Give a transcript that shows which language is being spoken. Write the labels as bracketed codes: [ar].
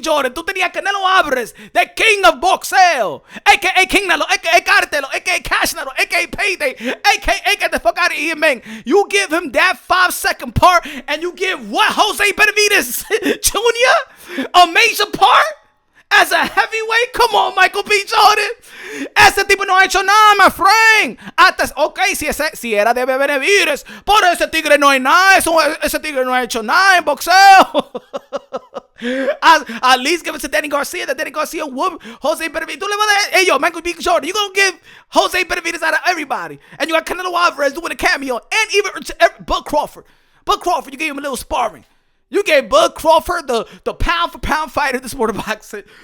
[en] Jordan, [es] tú tenías [en] Canelo Alvarez, the king of boxeo, a.k.a. King Nalo, a.k.a. Cartelo, a.k.a. Cash Nalo, a.k.a. Payday, a.k.a. get the fuck out of here, man. You give him that 5-second part, and you give what, Jose Benavidez Jr. a major part? As a heavyweight? Come on, Michael B. Jordan. [es] Ese tipo no ha hecho nada, [en] my friend. [es] Si era de Benavidez, por ese tigre no hay nada. Ese tigre no ha hecho nada en boxeo. [en] At least give it to Danny Garcia. That Danny Garcia whoop Jose Benavidez. [es] Tú le vas a dar, [en] hey, yo, Michael B. Jordan, you gonna give Jose Benavidez out of everybody. And you got Canelo Alvarez doing a cameo. And even Bud Crawford. You gave him a little sparring. You gave Bud Crawford, the pound-for-pound fighter in the sport of boxing.